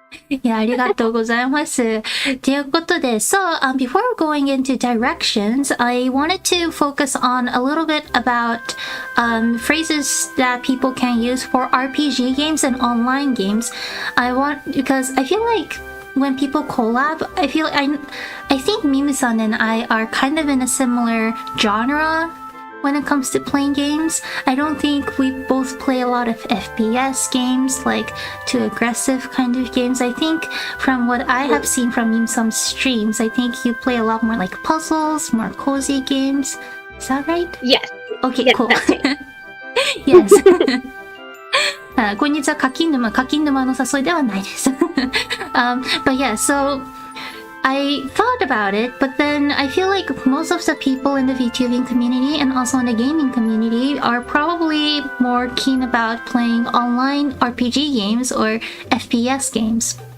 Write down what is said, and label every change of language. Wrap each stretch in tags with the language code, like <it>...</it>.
<ja>いや、ありがとうございます。</ja> <en>ということで、 before going into directions, I wanted to focus on a little bit about phrases that people can use for RPG games and online games. Because I feel like when people collab, I think Mimu-san and I are kind of in a similar genre when it comes to playing games. I don't think we both play a lot of FPS games, like too aggressive kind of games. I think from what I have seen from Mimu-san's streams, I think you play a lot more like puzzles, more cozy games. Is that right? Yes. Okay, yes, cool. That's it. Yes.</en> <ja>こんにちは、課金沼の誘いではないです。</ja> <en>But yeah, so I thought about it, but then I feel like most of the people in the VTubing community and also in the gaming community are probably more keen about playing online RPG games or FPS games.</en>